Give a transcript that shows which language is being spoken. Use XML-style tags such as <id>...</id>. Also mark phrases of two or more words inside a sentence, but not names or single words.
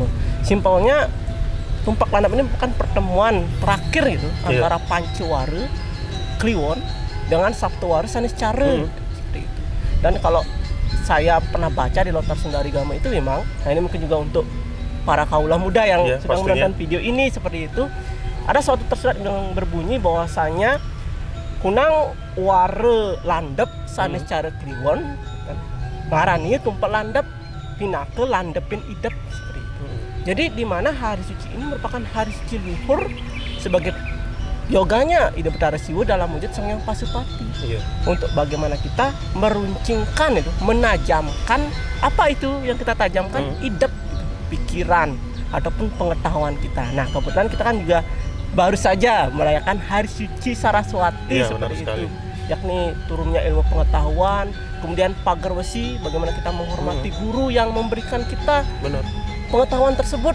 <id>Simpelnya Tumpak Landap ini bukan pertemuan terakhir gitu antara Pancawara Kliwon dengan Saptawara Saniscara. Seperti itu. Dan kalau saya pernah baca di Lontar Sundari Gama itu memang, nah ini mungkin juga untuk para kaula muda yang sedang menonton video ini seperti itu, ada suatu tersurat yang berbunyi bahwasanya</id> <kaw>kunang ware landep sanes cara kliwon kan marani Tumpak Landap pinake landepin idep</kaw> <id>seperti itu. Jadi di mana hari suci ini merupakan hari suci luhur sebagai yoganya Ida Betara Siwa dalam wujud Sang Hyang Pasupati. Untuk bagaimana kita meruncingkan itu, menajamkan apa itu yang kita tajamkan, idep, pikiran ataupun pengetahuan kita. Nah kebetulan kita kan juga baru saja merayakan hari suci Saraswati seperti itu, yakni turunnya ilmu pengetahuan, kemudian pagar wesi, bagaimana kita menghormati guru yang memberikan kita pengetahuan tersebut.</id>